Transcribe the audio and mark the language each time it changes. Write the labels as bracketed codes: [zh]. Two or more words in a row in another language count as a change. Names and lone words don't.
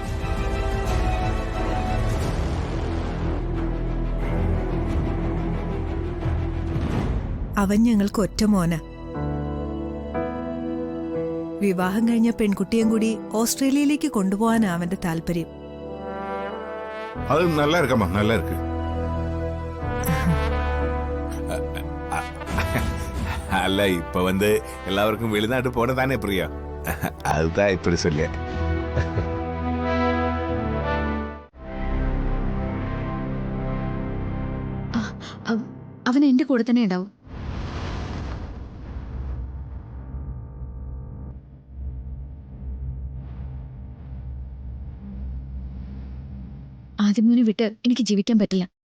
[ml] അവൻ ഞങ്ങൾക്ക് ഒറ്റ മോന. വിവാഹം കഴിഞ്ഞ പെൺകുട്ടിയും കൂടി ഓസ്ട്രേലിയയിലേക്ക് കൊണ്ടുപോകാനാ അവന്റെ താല്പര്യം. [ta] அது நல்லா இருக்கம்மா, நல்லா இருக்கு. அல்ல, இப்ப எல்லாருக்கும் வெளிநாட்டு போன தானே பிரியா, அதுதான் இப்படி சொல்ல. [ml] അവൻ എന്റെ കൂടെ തന്നെ ഉണ്ടാവും. ആദ്യമോനെ വിട്ട് എനിക്ക് ജീവിക്കാൻ പറ്റില്ല.